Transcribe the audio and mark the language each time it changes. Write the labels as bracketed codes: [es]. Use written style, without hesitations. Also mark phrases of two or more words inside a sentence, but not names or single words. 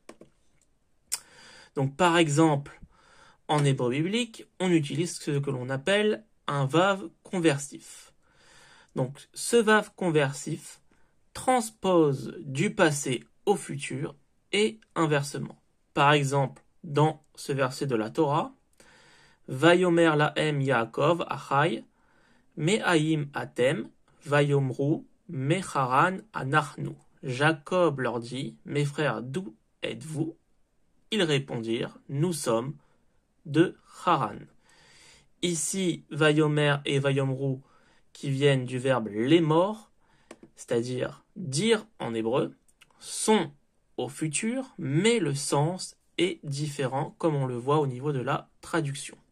[fr] Donc, par exemple, en hébreu biblique, on utilise ce que l'on appelle un vav conversif. Donc, ce vav conversif transpose du passé au futur et inversement. Par exemple, dans ce verset de la Torah, [he] ויאמר להם יעקב אחי, מאין אתם, ויאמרו, מחרן אנחנו. [fr] Jacob leur dit, mes frères, d'où êtes-vous ? Ils répondirent, nous sommes de Haran. Ici, Vayomer et Vayomru, qui viennent du verbe lemor, c'est-à-dire dire en hébreu, sont au futur, mais le sens est différent, comme on le voit au niveau de la traduction.